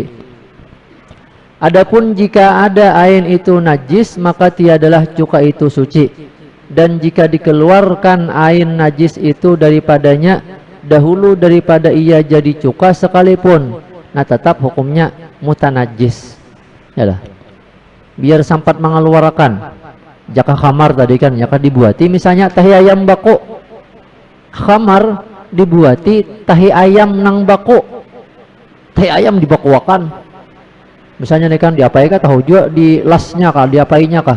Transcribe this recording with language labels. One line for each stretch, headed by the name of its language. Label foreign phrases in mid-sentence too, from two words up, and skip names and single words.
Indonesian: Adapun jika ada air itu najis maka tiadalah cuka itu suci. Dan jika dikeluarkan air najis itu daripadanya dahulu daripada ia jadi cuka sekalipun, nah tetap hukumnya mutanajis. Yalah.
Banjar: Biar sempat mengeluarkan. Jaka khamar tadi kan, jaka dibuati misalnya tahi ayam bako. Khamar dibuati tahi ayam nang bako. Tahi ayam dibakuakan. Misalnya nih kan diapai kah tahu juga di lasnya kah, diapainya kah?